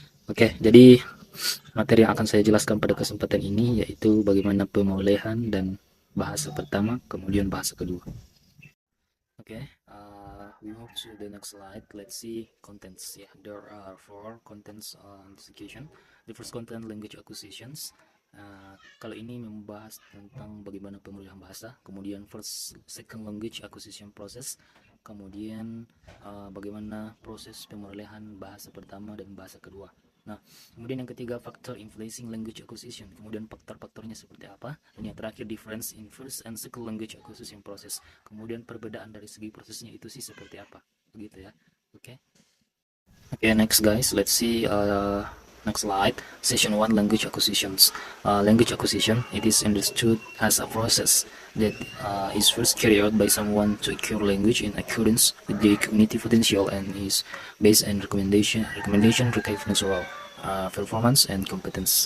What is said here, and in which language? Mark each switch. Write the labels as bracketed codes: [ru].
[id] Oke, jadi materi yang akan saya jelaskan pada kesempatan ini yaitu bagaimana pemulihan dan bahasa pertama, kemudian bahasa kedua. [en] Okay, we move to the next slide. Let's see contents. Yeah, there are 4 contents on this occasion. The first content, language acquisitions. [id] Kalau ini membahas tentang bagaimana pemulihan bahasa, kemudian [en] second language acquisition process, [id] kemudian bagaimana proses pemulihan bahasa pertama dan bahasa kedua. Nah, kemudian yang ketiga, [en] factor influencing language acquisition. [id] Kemudian faktor-faktornya seperti apa? Dan yang terakhir, [en] difference in first and second language acquisition process. [id] Kemudian perbedaan dari segi prosesnya itu sih seperti apa? Begitu ya. Oke. [en] Okay, next guys, let's see next slide. Session 1, language acquisitions. Language acquisition, it is understood as a process that is first carried out by someone to acquire language in accordance with their cognitive potential and is based on recommendation recognition performance and competence.